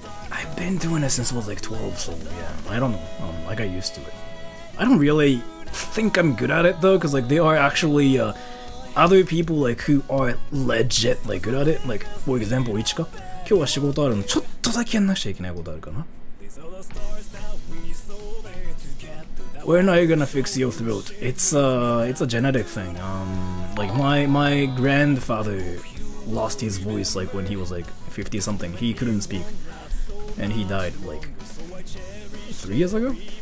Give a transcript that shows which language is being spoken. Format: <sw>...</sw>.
<en>I've been doing it since I was like 12, so yeah, I don't know. I got used to it. I don't really think I'm good at it though, because like there are actually other people like who are legit like good at it. Like for example, Ichika.</en> <ja>今日は仕事あるのちょっとだけやんなくちゃいけないことあるかな。</ja> <en>When are you gonna fix your throat? It's a genetic thing. Like my grandfather lost his voice like when he was like 50 something. He couldn't speak, and he died like 3 years ago.</en>